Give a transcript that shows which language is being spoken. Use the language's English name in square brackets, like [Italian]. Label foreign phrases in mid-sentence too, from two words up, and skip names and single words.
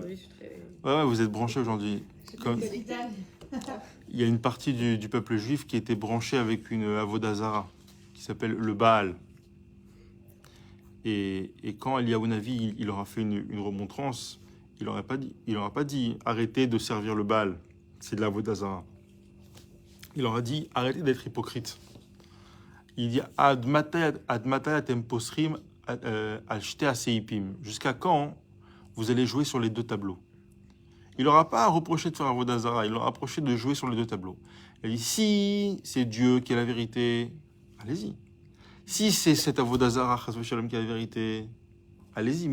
[French] Ouais, vous êtes branchés aujourd'hui. Il y a une partie du peuple juif qui était branchée avec une [Hebrew] עבודה זרה [French] qui s'appelle le Baal. Et quand Eliyahu Navi, il aura fait une remontrance, il n'aura pas dit arrêtez de servir le Baal, c'est de la [Hebrew] עבודה זרה. [French] Il aura dit arrêtez d'être hypocrite. Il dit [Hebrew] עד מתי אתם פוסחים על שתי הסעיפים. [French] Jusqu'à quand vous allez jouer sur les deux tableaux? Il n'aura pas reproché de faire [Hebrew] עבודה זרה, [French] il aura reproché de jouer sur les deux tableaux. Il dit si c'est Dieu qui est la vérité, allez-y. Si c'est cet [Hebrew] עבודה זרה חס ושלום [French] qui est la vérité, allez-y.